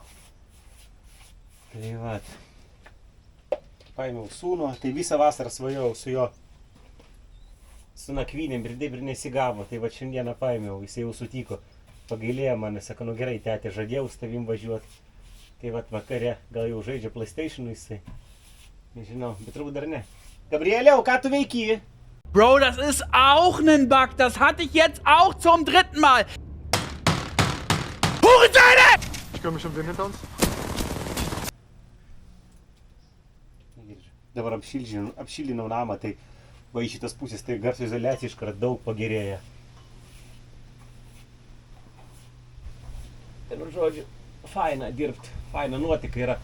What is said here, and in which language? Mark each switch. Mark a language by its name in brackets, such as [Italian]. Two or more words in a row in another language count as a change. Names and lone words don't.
[Lithuanian] Tai vat, paėmiau sūnų, tai visą vasarą svajojau su jo, su nakvynėm ir taip ir nesigavo, tai va šiandieną paėmiau, jisai jau sutiko, pagailėjo mane, sako, nu gerai, tėtė, žadėjau su tavim važiuoti. Tai vat vakare gal jau žaidžia PlayStation'u jisai. Nežinau, bet turbūt dar ne. Gabrieliau, ką tu veiki? [German] Bro, das ist auch ein Bug. Das hatte ich jetzt auch zum 3. Mal. Hurensohn! Ich kümmere mich um den hinter uns. [Lithuanian] Dabar apšildinau namą, tai va iš šitas pusės, tai garso izoliacija iškart daug pagerėja. Tai nu žodžiu, faina dirbt, faina nuotika yra.